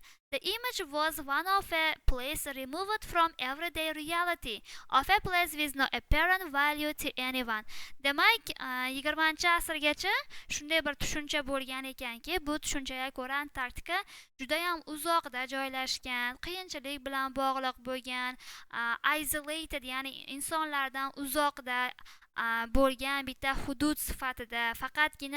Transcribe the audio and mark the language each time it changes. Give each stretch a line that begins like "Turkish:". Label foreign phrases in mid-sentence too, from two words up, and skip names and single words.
English: The image was one of a place removed from everyday reality, of a place with no apparent value to anyone.
Uzbek: Demak, 20-asrgacha shunday bir tushuncha bo'lgan ekanki, bu tushunchaga ko'ra Antarktika juda ham uzoqda joylashgan, qiyinchilik bilan bog'liq bo'lgan, isolated, ya'ni insonlardan uzoqda bo'lgan bitta hudud sifatida, faqatgina